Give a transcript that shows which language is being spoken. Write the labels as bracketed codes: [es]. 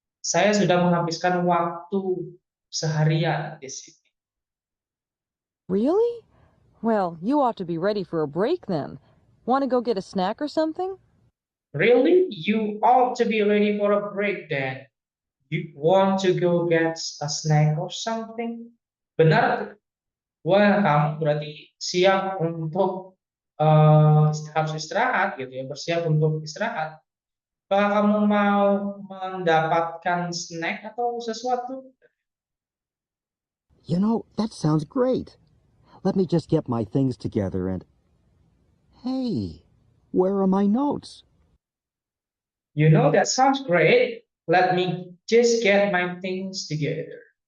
[id] Saya sudah menghabiskan waktu seharian di sini. [en] Really? Well, you ought to be ready for a break then. Want to go get a snack or something? Really? You ought to be ready for a break then. You want to go get a snack or something? [id] Benar? Wah, kamu berarti siap untuk harus istirahat gitu ya, bersiap untuk istirahat. Apakah kamu mau mendapatkan snack atau sesuatu? [en] You know, that sounds great. Let me just get my things together and... Hey, where are my notes? You know, that sounds great. Let me just get my things together.